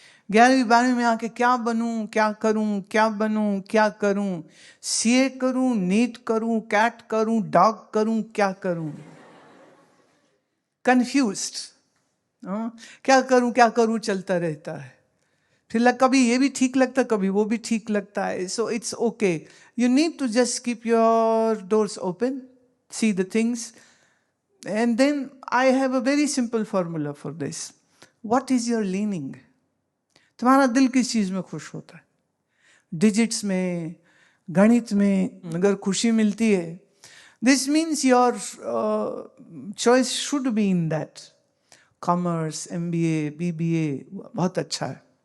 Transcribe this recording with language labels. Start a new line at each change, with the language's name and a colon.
Hindi: 11वीं 12वीं में आके क्या बनूं, क्या करूं, क्या बनूं, क्या करूं, सीए करूं, नीट करूं, कैट करूं, डॉग करूं, क्या करूं, कंफ्यूज्ड. क्या करूं चलता रहता है. फिर कभी ये भी ठीक लगता, कभी वो भी ठीक लगता है.
English: So it's okay. You need to just keep your doors open, see the things. And then I have a very simple formula for this. What is your leaning?
Hindi: तुम्हारा दिल किस चीज में खुश होता है? डिजिट्स में, गणित में अगर खुशी मिलती है,
English: this means your choice should be in that.
Hindi: Commerce, MBA, BBA बहुत अच्छा है.